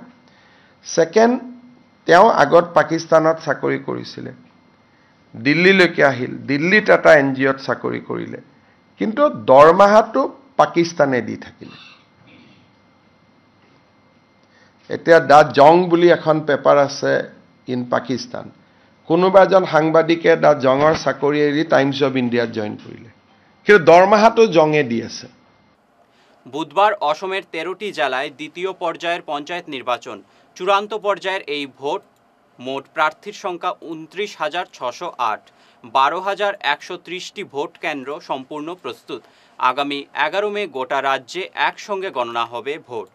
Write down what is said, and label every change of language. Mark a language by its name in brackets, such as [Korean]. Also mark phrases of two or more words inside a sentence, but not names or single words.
[Assamese] ছেকেণ্ড, তেওঁ আগত পাকিস্তানত চাকৰি কৰিছিলে, দিল্লীলৈকে আহিল, দিল্লীত এটা NGOত চাকৰি কৰিলে, কিন্তু দৰমহাটো পাকিস্তানে দি থাকিলে। এতিয়া দ্য জং বুলি এখন পেপাৰ আছে ইন পাকিস্তান। কোনোবা এজন সাংবাদিকে দ্য জঙৰ চাকৰি এৰি টাইমছ অৱ ইণ্ডিয়াত জইন কৰিলে, কিন্তু দৰমহাটো জঙে দি আছে। [Bangla] বুধবার অসমের 13টি জেলায় দ্বিতীয় পর্যায়ের পঞ্চায়েত নির্বাচন। চূড়ান্ত পর্যায়ের এই ভোট মোট প্রার্থীর সংখ্যা 29,608। 12,130টি ভোট কেন্দ্র সম্পূর্ণ প্রস্তুত। আগামী 11 মে গোটা রাজ্যে একসঙ্গে গণনা হবে ভোট।